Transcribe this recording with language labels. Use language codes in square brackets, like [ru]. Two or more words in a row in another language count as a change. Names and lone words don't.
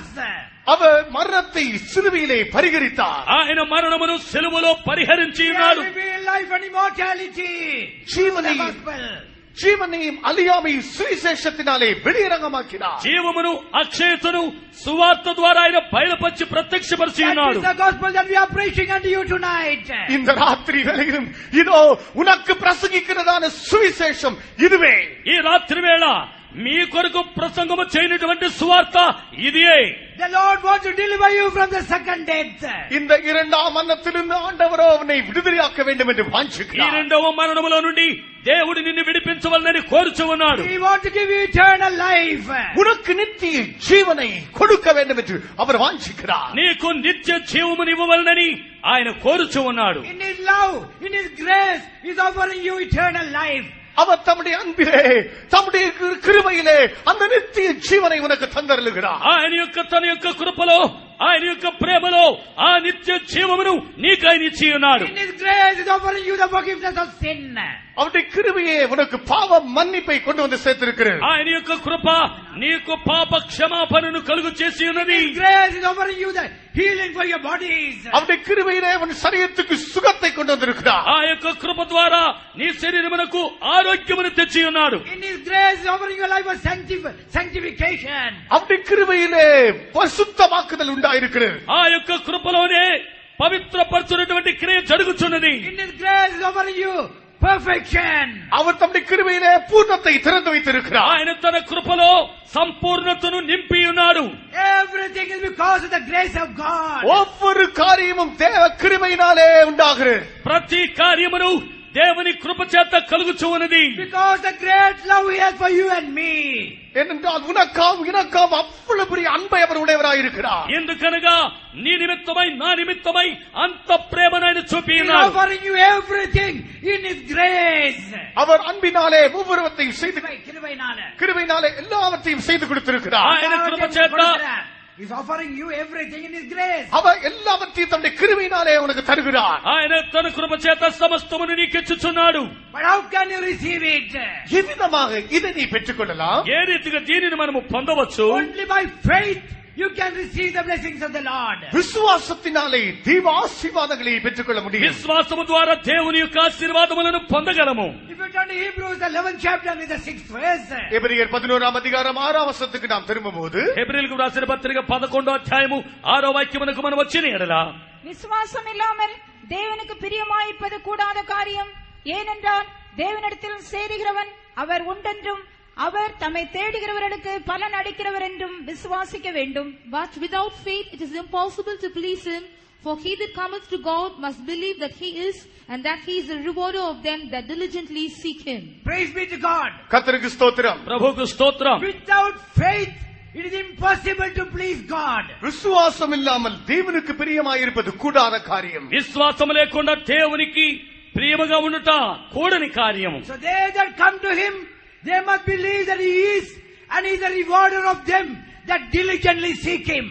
[ta] அவர் மரணத்தை சிலுவையிலே பரிகரித்தார். [te] ఆయన మరణమును సిలువలో పరిహరించి ఉన్నాడు. [en] He revealed life and immortality. [ta] ஜீவனையும் அழியாமையும் சுவிசேஷத்தினாலே வெளியரங்கமாக்கினார். [te] జీవమును అక్షయతను సువార్త ద్వారా ఆయన బయలుపరిచి ప్రత్యక్షపరిచి ఉన్నాడు. [en] That is the gospel that we are preaching unto you tonight. [ta] இந்த ராத்திரி வேளையிலும் இதோ உனக்கு பிரசங்கிக்கிறதான சுவிசேஷம் இதுவே. [te] ఈ రాత్రి వేళ మీ కొరకు ప్రసంగము చేయనటువంటి సువార్త ఇదే. [en] The Lord wants to deliver you from the second death. [ta] இந்த இரண்டாம் மரணத்திலிருந்து ஆண்டவரோ அவனை விடுதலையாக்க வேண்டும் என்று [te] ఈ [ta] வாஞ்சிக்கிறார். [te] రెండవ మరణములో నుండి దేవుడు నిన్ను విడిపించవలనని కోరుచు ఉన్నాడు. [en] He wants to give you eternal life. [ta] உனக்கு நித்திய ஜீவனை கொடுக்க வேண்டும் என்று அவர் வாஞ்சிக்கிறார். [te] నీకు నిత్య జీవమును ఇవ్వవలనని ఆయన కోరుచు ఉన్నాడు. [en] In his love, in his grace, he is offering you eternal life. [ta] அவர் தம்முடைய அன்பிலே தம்முடைய கிருபையிலே அந்த நித்திய ஜீவனை உனக்கு தந்தருளுகிறார். [te] ఆయన యొక్క తన యొక్క కృపలో ఆయన యొక్క ప్రేమలో ఆ నిత్య జీవమును నీకై ఇచ్చి ఉన్నాడు. [en] In his grace, he is offering you the forgiveness of sin. [ta] அவருடைய கிருபையே உனக்கு பாவ மன்னிப்பை கொண்டு வந்து சேர்த்திருக்கிறது. [te] ఆయన యొక్క కృప నీకు పాప క్షమాపణను కలుగు చేసి ఉన్నది. [en] His grace is offering you the healing for your bodies. [ta] அவருடைய கிருபையிலே உன் சரீரத்துக்கு சுகத்தை கொண்டு வந்திருக்கிறார். [te] ఆ యొక్క కృప ద్వారా నీ శరీరమునకు ఆరోగ్యమును తెచ్చి ఉన్నాడు. [en] In his grace, he is offering your life of sanctification. [ta] அவருடைய கிருபையிலே பரிசுத்தமாக்குதல் உண்டாயிருக்கிறது. [te] ఆ యొక్క కృపలోనే పవిత్రపరచునటువంటి క్రియ జరుగుతున్నది. [en] In his grace, he is offering you perfection. [ta] அவர் தம்முடைய கிருபையிலே பூர்ணத்தை திறந்து வைத்திருக்கிறார். [te] ఆయన తన కృపలో సంపూర్ణతను నింపి ఉన్నాడు. [en] Everything is because of the grace of God. [ta] ஒவ்வொரு காரியமும் தேவ கிருபையினாலே உண்டாகிறது. [te] ప్రతి కార్యమును దేవుని కృప చేత కలుగుచూ ఉన్నది. [en] Because the great love he has for you and me. [ta] ஏனென்றால் உனக்காம் எனக்காம் அவ்வளவு பெரிய அன்பை அவர் உடையவராயிருக்கிறார். [te] ఎందుకనగా నీ నిమిత్తమై నా నిమిత్తమై అంత ప్రేమను ఆయన చూపి [en] He is [te] ఉన్నాడు. [en] offering you everything in his grace. [ta] அவர் அன்பினாலே ஒவ்வொருவத்தையும் செய்து கிருபையினால. கிருபையினாலே எல்லாவற்றையும் செய்து கொடுத்திருக்கிறார். [te] ఆయన కృప చేత [en] He is offering you everything in his grace. [ta] அவர் எல்லாவற்றையும் தம்முடைய கிருபையினாலே உனக்கு தருகிறார். [te] ఆయన తన కృప చేత సమస్తమును నీకిచ్చుచున్నాడు. [en] But how can you receive it? [ta] எவ்விதமாக இதை நீ பெற்றுக்கொள்ளலாம்? [te] ఏ రీతిగా దీనిని మనము పొందవచ్చు? [en] Only by faith you can receive the blessings of the Lord. [ta] விசுவாசத்தினாலே தெய்வ ஆசீர்வாதங்களை பெற்றுக்கொள்ள முடியும். [te] విశ్వాసము ద్వారా దేవుని యొక్క ఆశీర్వాదములను పొందగలము. [en] If you turn to Hebrews 11th chapter in the 6th verse. [ta] எபிரெயர் 11ஆம் அதிகாரம் 6ஆம் வசனத்துக்கு நாம் திரும்பும்போது [te] హెబ్రీయులకు రాసిన పత్రిక 11వ అధ్యాయము 6వ వాక్యమునకు మనం వచ్చిన ఎడల [ta] விசுவாசம் இல்லாமல் தேவனுக்கு பிரியமாயிருப்பது கூடாத காரியம். ஏனென்றால் தேவனிடத்தில் சேருகிறவன் அவர் உண்டென்றும் அவர் தம்மை தேடுகிறவர்களுக்கு பலன் அளிக்கிறவர் என்றும் விசுவாசிக்க வேண்டும். [en] But without faith it is impossible to please him. For he that cometh to God must believe that he is, and that he is the rewarder of them that diligently seek him. Praise be to God. [ta] கர்த்தருக்கு ஸ்தோத்திரம். [te] ప్రభువుకు స్తోత్రం. [en] Without faith it is impossible to please God. [ta] விசுவாசம் இல்லாமல் தேவனுக்கு பிரியமாயிருப்பது கூடாத காரியம். [te] విశ్వాసం లేకుండా దేవునికి ప్రియముగా ఉండుట కూడని కార్యము. [en] So they that come to him, they must believe that he is, and he is the rewarder of them that diligently seek him.